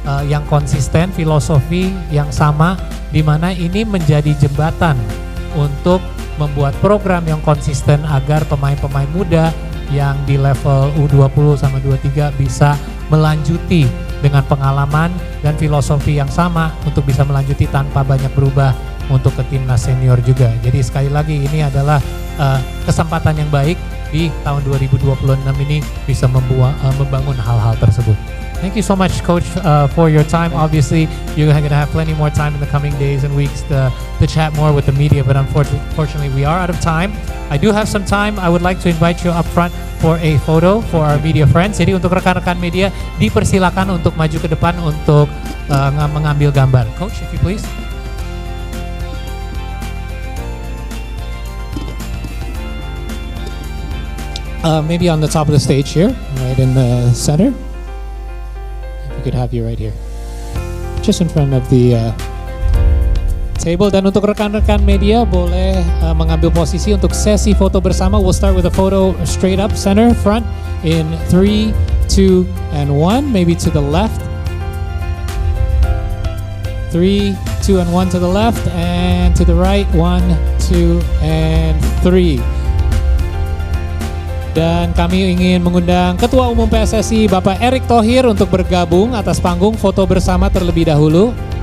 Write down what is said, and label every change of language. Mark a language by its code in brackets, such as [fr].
[id] yang konsisten, filosofi yang sama, di mana ini menjadi jembatan untuk membuat program yang konsisten agar pemain-pemain muda yang di level U20 sama 23 bisa melanjuti dengan pengalaman dan filosofi yang sama untuk bisa melanjuti tanpa banyak berubah untuk ke timnas senior juga. Jadi sekali lagi ini adalah kesempatan yang baik di tahun 2026 ini bisa membangun hal-hal tersebut. [en] Thank you so much, Coach, for your time. Obviously, you're going to have plenty more time in the coming days and weeks to chat more with the media, but unfortunately, we are out of time. I do have some time. I would like to invite you up front for a photo for our media friends. [id] Jadi untuk rekan-rekan media, dipersilakan untuk maju ke depan untuk mengambil gambar. [en] Coach, if you please. Maybe on the top of the stage here, right in the center. We could have you right here, just in front of the table. [id] Dan untuk rekan-rekan media boleh mengambil posisi untuk sesi foto bersama. [en] We'll start with a photo straight up center front in 3, 2, and 1. Maybe to the left. 3, 2, and 1 to the left, and to the right. 1, 2, and 3. [id] Dan kami ingin mengundang Ketua Umum PSSI Bapak Erick Thohir untuk bergabung atas panggung, foto bersama terlebih dahulu.